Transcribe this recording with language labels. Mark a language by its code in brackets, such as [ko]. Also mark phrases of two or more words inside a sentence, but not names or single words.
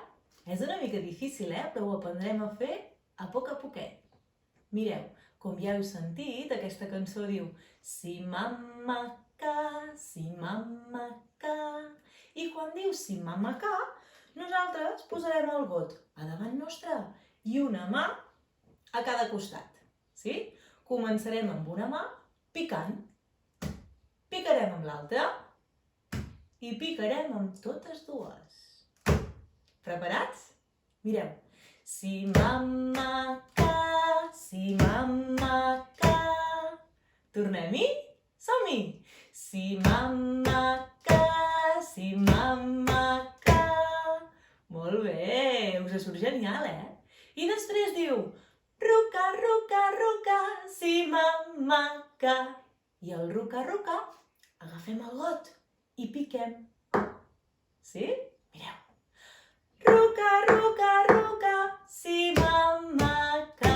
[ca] És una mica difícil, però ho aprendrem a fer a poquet. Mireu, com ja heu sentit, aquesta cançó diu Si mamma ca, si mamma ca. I quan diu si mamma ca, nosaltres posarem el got a davant nostre i una mà a cada costat. Sí? Començarem amb una mà picant. Picarem amb l'altra i picarem amb totes dues. Preparats? Mireu. Si mamma ca, si mamma ca. Tornem-hi? Som-hi! Si mamma ca, si mamma ca. Molt bé! Us surt genial, I després diu ruca, ruca, ruca, si mamma ca. I el ruca, ruca, agafem el got i piquem. Sí? Mireu. Ruca, ruca, ruca, si mamma ca.